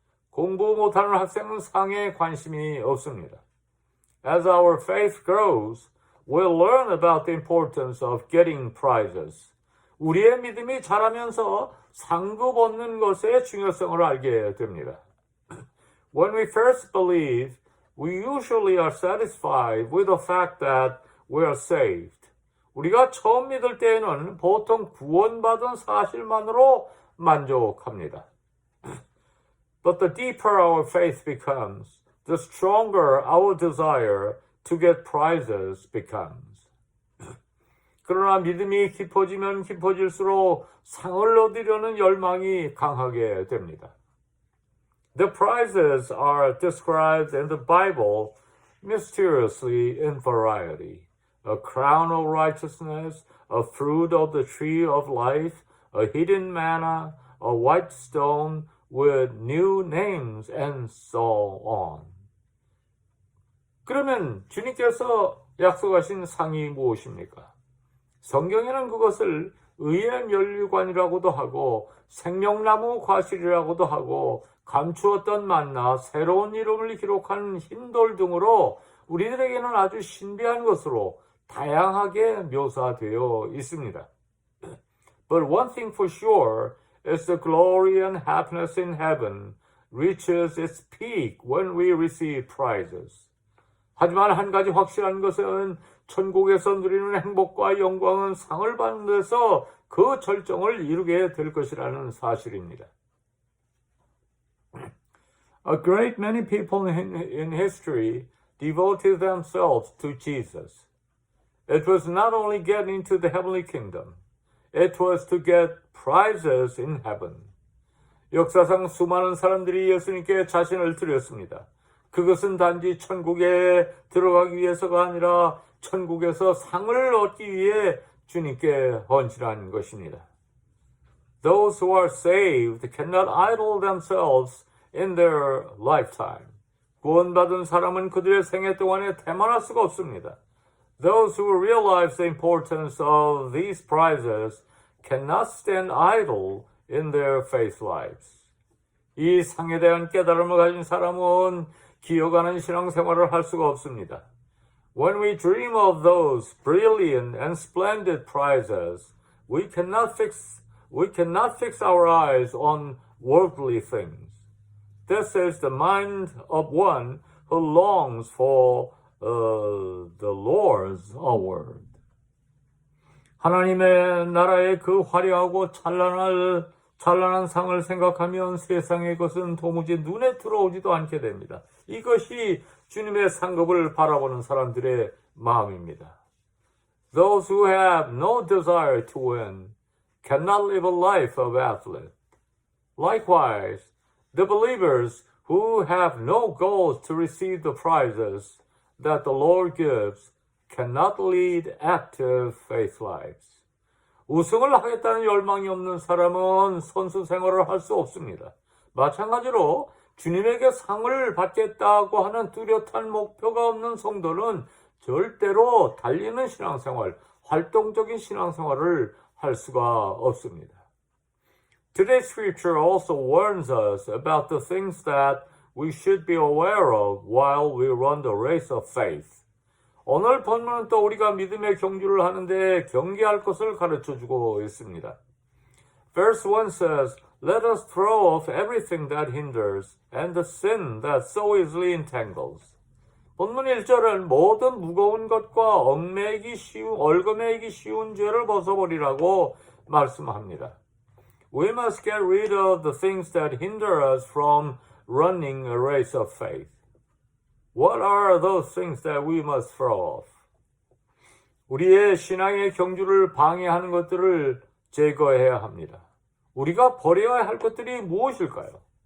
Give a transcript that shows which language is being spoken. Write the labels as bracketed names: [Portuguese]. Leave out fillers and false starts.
[Korean] 공부 못하는 학생은 상에 관심이 없습니다. [English] As our faith grows, we'll learn about the importance of getting prizes. [Korean] 우리의 믿음이 자라면서 상급 얻는 것의 중요성을 알게 됩니다. [English] When we first believe, we usually are satisfied with the fact that we are saved. [Korean] 우리가 처음 믿을 때에는 보통 구원받은 사실만으로 만족합니다. [English] But the deeper our faith becomes, the stronger our desire to get prizes becomes. [Korean] 그러나 믿음이 깊어지면 깊어질수록 상을 얻으려는 열망이 강하게 됩니다. [English] The prizes are described in the Bible mysteriously in variety. A crown of righteousness, a fruit of the tree of life, a hidden manna, a white stone with new names, and so on. [Korean] 그러면 주님께서 약속하신 상이 무엇입니까? 성경에는 그것을 의의 면류관이라고도 하고 생명나무 과실이라고도 하고 감추었던 만나 새로운 이름을 기록한 흰돌 등으로 우리들에게는 아주 신비한 것으로 다양하게 묘사되어 있습니다. [English] But one thing for sure is the glory and happiness in heaven reaches its peak when we receive prizes. [Korean] 하지만 한 가지 확실한 것은 천국에서 누리는 행복과 영광은 상을 받는 데서 그 절정을 이루게 될 것이라는 사실입니다. [English] A great many people in history devoted themselves to Jesus. It was not only get into the heavenly kingdom, it was to get prizes in heaven. [Korean] 역사상 수많은 사람들이 예수님께 자신을 드렸습니다. 그것은 단지 천국에 들어가기 위해서가 아니라 천국에서 상을 얻기 위해 주님께 헌신한 것입니다. [English] Those who are saved cannot idle themselves in their lifetime. [Korean] 구원받은 사람은 그들의 생애 동안에 태만할 수가 없습니다. [English] Those who realize the importance of these prizes cannot stand idle in their faith lives. [Korean] 이 상에 대한 깨달음을 가진 사람은 기어가는 신앙생활을 할 수가 없습니다. [English] When we dream of those brilliant and splendid prizes, we cannot fix our eyes on worldly things. This is the mind of one who longs for the Lord's word. [Korean] 하나님의 나라의 그 화려하고 찬란한 상을 생각하면 세상의 것은 도무지 눈에 들어오지도 않게 됩니다. 이것이 주님의 상급을 바라보는 사람들의 마음입니다. [English] Those who have no desire to win cannot live a life of athlete. Likewise, the believers who have no goals to receive the prizes that the Lord gives cannot lead active faith lives. [Korean] 우승을 하겠다는 열망이 없는 사람은 선수 생활을 할 수 없습니다. 마찬가지로 주님에게 상을 받겠다고 하는 뚜렷한 목표가 없는 성도는 절대로 달리는 신앙생활, 활동적인 신앙생활을 할 수가 없습니다. [English] Today's scripture also warns us about the things that we should be aware of while we run the race of faith. [Korean] 오늘 본문은 또 우리가 믿음의 경주를 하는데 경계할 것을 가르쳐주고 있습니다. [English] Verse 1 says, Let us throw off everything that hinders and the sin that so easily entangles. [Korean] 본문 1절은 모든 무거운 것과 얽매이기 쉬운 죄를 벗어버리라고 말씀합니다. [English] We must get rid of the things that hinder us from running a race of faith. What are those things that we must throw off? [Korean] 우리의 신앙의 경주를 방해하는 것들을 제거해야 합니다. 우리가 버려야 할 것들이 무엇일까요?